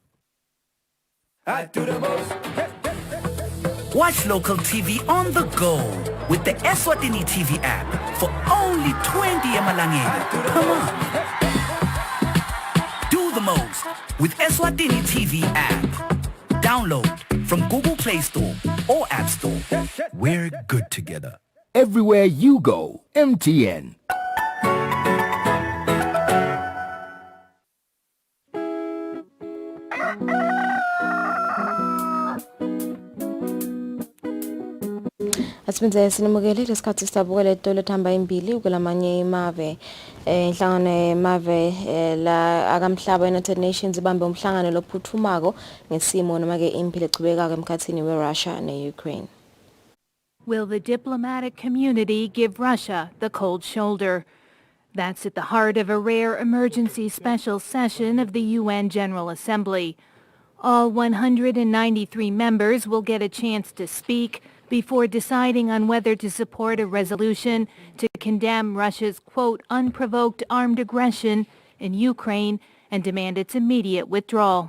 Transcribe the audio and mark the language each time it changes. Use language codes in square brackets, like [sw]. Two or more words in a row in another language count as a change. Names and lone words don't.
[en] Watch local TV on the go with the Eswatini TV app for only 20 emalangeni. Come on. Do the most with Eswatini TV app. Download from Google Play Store or App Store. We're good together. Everywhere you go, MTN. [ss] Asibinze sinimukele lesikhathi sitabuka letolo ethamba imbili kulamanye imave inhlangano emave la akamhlaba United Nations ibambe umhlangano lophuthumako ngesimo noma ke impilo echubekaka emkhathini weRussia neUkraine. [en] Will the diplomatic community give Russia the cold shoulder? That's at the heart of a rare emergency special session of the UN General Assembly. All 193 members will get a chance to speak before deciding on whether to support a resolution to condemn Russia's, quote, unprovoked armed aggression in Ukraine and demand its immediate withdrawal.